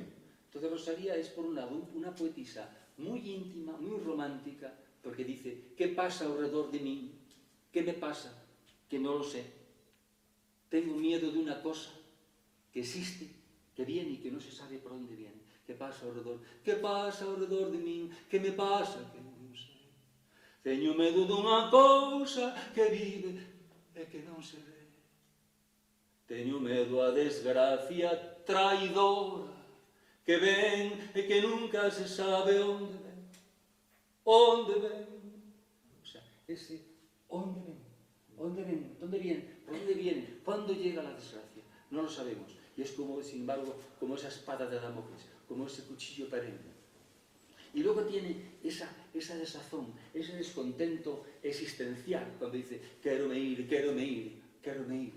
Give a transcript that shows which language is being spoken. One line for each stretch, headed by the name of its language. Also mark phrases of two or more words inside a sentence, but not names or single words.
Spanish: Entonces Rosalía es, por un lado, una poetisa muy íntima, muy romántica, porque dice: ¿qué pasa alrededor de mí? ¿Qué me pasa? Que no lo sé. Tengo miedo de una cosa que existe, que viene y que no se sabe por dónde viene. ¿Qué pasa alrededor? ¿Qué pasa alrededor de mí?
Galician: ¿Qué me pasa? Que non sei. Teño medo dunha cousa que vive e que non se ve. Teño medo a desgracia traidora que ven e que nunca se sabe onde ven. Onde ven.
Spanish: O sea, ese
Galician: onde ven.
Spanish: ¿Dónde ven? ¿Dónde viene? ¿Por dónde viene? ¿Cuándo llega la desgracia? No lo sabemos. Y es como, sin embargo, como esa espada de Damocles, como ese cuchillo perenne. Y luego tiene esa desazón, ese descontento existencial, cuando dice:
Galician: quero me ir, quero me ir, quero me ir.